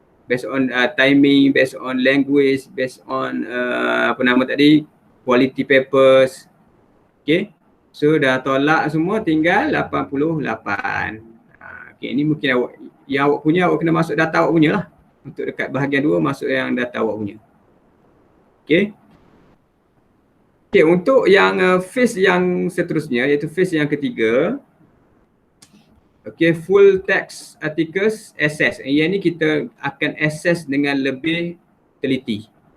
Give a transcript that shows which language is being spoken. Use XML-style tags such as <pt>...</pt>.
<en>based on timing, based on language, based on</en> <ms>apa nama tadi,</ms> <en>quality papers.</en> <ms>Okay, so dah tolak semua, tinggal 88. Okay, ni mungkin awak, yang awak punya, awak kena masuk data awak punya lah. Untuk dekat bahagian 2, masuk yang data awak punya. Okay. Okay, untuk yang phase yang seterusnya, iaitu phase yang ketiga.</ms> <en>Okay, full text articles access.</en> <ms>Yang ni kita akan access dengan lebih teliti.</ms>